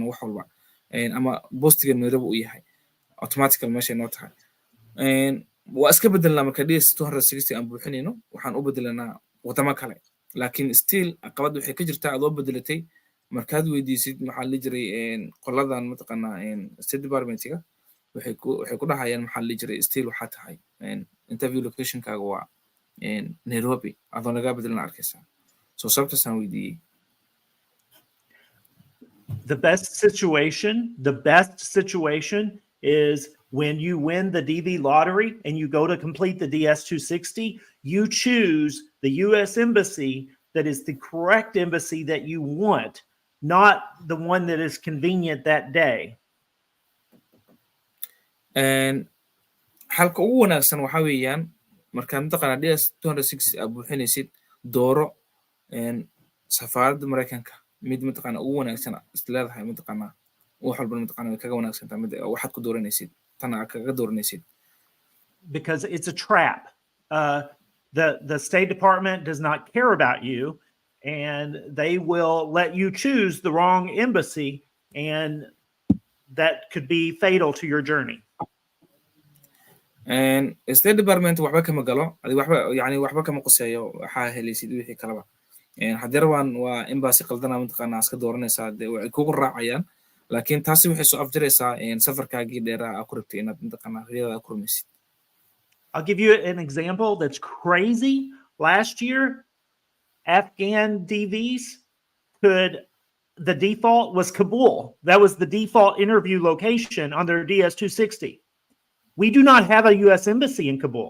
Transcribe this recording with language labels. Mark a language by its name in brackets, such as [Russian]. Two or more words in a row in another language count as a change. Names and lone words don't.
[Somali] wax walba ama postiga Nairobi uu yahay automatical meesha noo tahay waa iska bedelnaa marka DS 260 aan buuxinayno waxaan u bedelanaa wadamo kale laakiin still caqabad waxay ka jirtaa adoo bedelatay markaad weydiisid maxaa la jiray qoladan mataqaanaa State Department-ga waxay ku dhahayaan maxaa la jiray still waxaa tahay [English] interview location-kaaga [Somali] waa Nairobi adoo laga bedelan arkaysaa soo sababtaasaan weydiiyey. [English] The best situation is When you win the DV lottery and you go to complete the DS-260, you choose the U.S. Embassy that is the correct embassy that you want, not the one that is convenient that day. [Somali] halka ugu wanaagsan waxa weeyaan markaa mataqaanaa DS-260 aad buuxinaysid dooro safaaradda Mareykanka mid mataqaanaa ugu wanaagsan isleedahay mataqaanaa wax walba mataqaanaa way kaga wanaagsan tahay mid waxaad ku dooranaysid tan aad kaga dooranaysid. [English] Because it's a trap. The State Department does not care about you, and they will let you choose the wrong embassy, and that could be fatal to your journey. [Somali] State Department waxba kama galo waxba kama quseeyo waxaa helaysid wixii kalaba haddii rabaan waa embassy qaldana mataqaanaa iska dooranaysaa way kugu raacayaan laakiin taasi waxay soo afjaraysaa safarkaagii dheeraa ku rabtay inaad mataqaanaa riyada ku rumaysid. [English] I'll give you an example that's crazy. Last year, Afghan DVs the default was Kabul. That was the default interview location on their DS-260. We do not have a U.S. embassy in Kabul.